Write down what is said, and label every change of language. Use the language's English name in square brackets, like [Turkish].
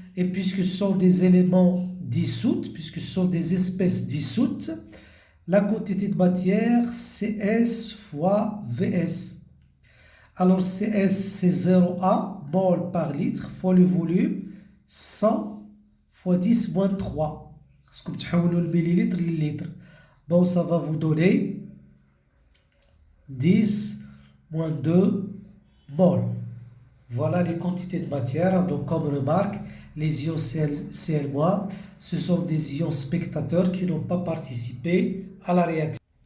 [French] Et puisque ce sont des éléments dissous, puisque ce sont des espèces dissoutes, la quantité de matière, CS fois VS. Alors, CS, c'est 0,1 mol par litre fois le volume, 100 fois 10 moins 3. [Arabic] خصكم تحولوا المليلتر لللتر. [French] Bon, ça va vous donner 10 moins 2 mol. Voilà les quantités de matière. Donc, comme remarque, les ions Cl-, ce sont des ions spectateurs qui n'ont pas participé à la réaction.